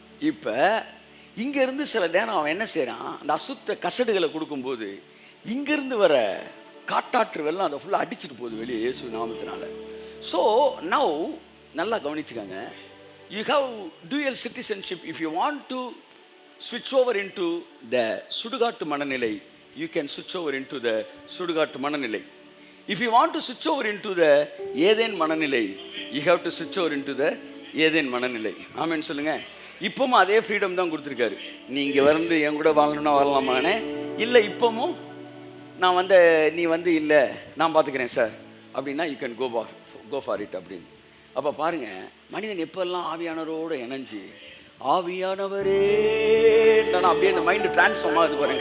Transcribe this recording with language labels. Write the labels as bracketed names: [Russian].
[Tamil] இப்போ இங்கேருந்து சில நேரம் அவன் என்ன செய்கிறான், அந்த அசுத்த கசடுகளை கொடுக்கும்போது இங்கேருந்து வர காட்டாற்று வெள்ளம் அதை ஃபுல்லாக அடிச்சுட்டு போகுது வெளியே இயேசு நாமத்தினால. [English] so now [Tamil] நல்லா கவனிச்சுக்கோங்க, [English] You have dual citizenship. If you want to switch over into the [Tamil] சுடுகாட்டு மனநிலை, [English] you can switch over into the சுடுகாட்டு மனநிலை. If you want to switch over into the [Tamil] Eden மனநிலை, [English] you have to switch over into the ஏதேன் மனநிலை. [Tamil] ஆமென் சொல்லுங்க. இப்பவும் அதே freedom தான் கொடுத்துருக்காரு. நீங்கள் வந்து என் கூட வாழணும்னா வாழலாமானே, இல்லை இப்பவும் நான் வந்து நீ வந்து இல்லை நான் பார்த்துக்கிறேன் சார் அப்படின்னா [English] you can go for it [Tamil] அப்படின்னு. அப்போ பாருங்கள், மனிதன் எப்போல்லாம் ஆவியானவரோடு இணைஞ்சு ஆவியானவரே நான் அப்படியே இந்த மைண்டு டிரான்ஸ்ஃபார்ம் ஆகுது பாருங்க.